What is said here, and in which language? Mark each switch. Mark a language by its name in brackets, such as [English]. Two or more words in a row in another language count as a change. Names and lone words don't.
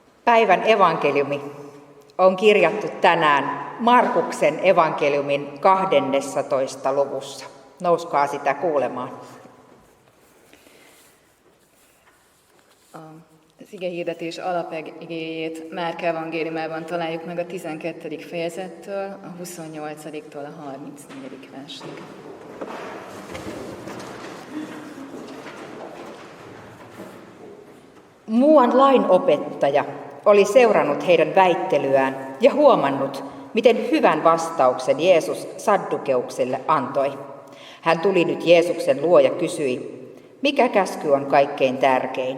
[Finnish] Päivän evankeliumi on kirjattu tänään Markuksen evankeliumin 12. luvussa. Nouskaa sitä kuulemaan. [Hungarian] Az igehirdetés alapigéjét Márk evangéliumában találjuk meg a 12. fejezettől, a 28-tól a 34. versig. [Finnish] Muuan lainopettaja oli seurannut heidän väittelyään ja huomannut, miten hyvän vastauksen Jeesus saddukeuksille antoi. Hän tuli nyt Jeesuksen luo ja kysyi, mikä käsky on kaikkein tärkein?